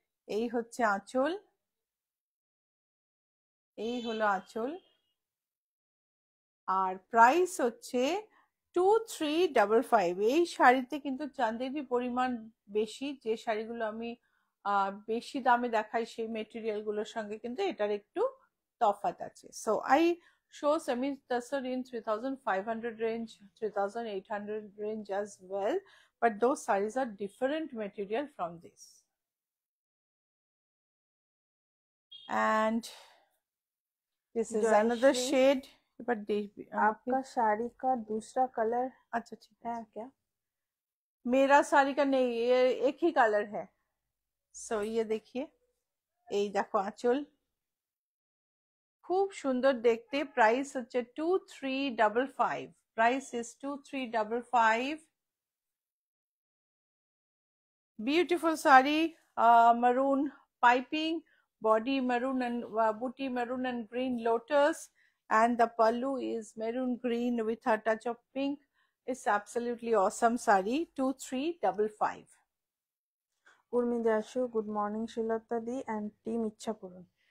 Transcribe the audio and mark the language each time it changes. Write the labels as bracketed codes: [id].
[bn] এই হচ্ছে আঁচল, এই হলো আঁচল, আর প্রাইস হচ্ছে 2355। এই শাড়িতে কিন্তু চাঁদেরই পরিমাণ বেশি, যে শাড়িগুলো আমি বেশি দামে দেখাই সেই মেটেরিয়াল গুলোর সঙ্গে কিন্তু এটার একটু তফাৎ আছে। [en] So I show semi tussar in 3500 range, 3800 range as well, but those sarees are different material from this. And this is another [hi] Jayashree, [en] shade, but [hi] आपका साड़ी का दूसरा कलर अच्छा ठीक है क्या? मेरा साड़ी का नहीं, ये एक ही कलर है। सो ये देखिए, [bn] এই দেখো আঁচল, খুব সুন্দর দেখতে। প্রাইস হচ্ছে 2355, [en] Price is 2355। beautiful saree, maroon piping, body maroon and booty maroon and green lotus, and the pallu is maroon green with a touch of pink. It's absolutely awesome saree, 2355। Urmi দাসু, good morning Shilta দি and team Ichhapuran.